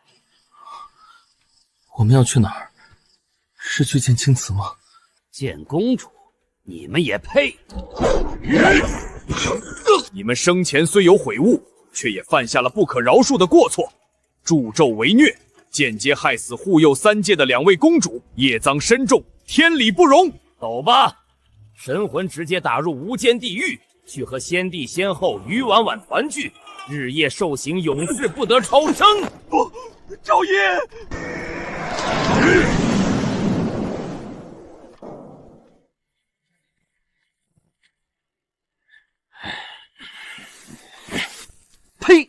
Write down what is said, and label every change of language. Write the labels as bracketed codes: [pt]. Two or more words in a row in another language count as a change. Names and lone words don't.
[zh] 我們要去哪兒？是去見青瓷嗎？見公主，你們也配？你們生前雖有悔悟，卻也犯下了不可饒恕的過錯，助紂為虐，間接害死護佑3界的2位公主，業臧深重，天理不容。走吧，神魂直接打入無間地獄，去和先帝先後於婉婉團聚，日夜受刑，永世不得超生。趙音，呸！